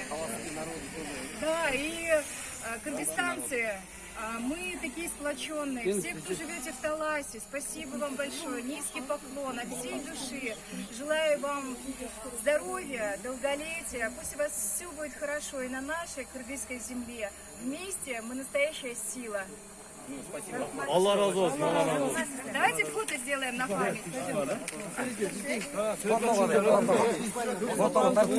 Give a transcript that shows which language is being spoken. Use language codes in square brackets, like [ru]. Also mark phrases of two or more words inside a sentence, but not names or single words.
[ru] Да, и кыргызстанцы, мы такие сплоченные. Все, кто живете в Таласе, спасибо вам большое. Низкий поклон от всей души. Желаю вам здоровья, долголетия. Пусть у вас все будет хорошо и на нашей кыргызской земле. Вместе мы настоящая сила. [tr] Allah razı olsun. Allah razı olsun. [ru] Давайте фото сделаем на память.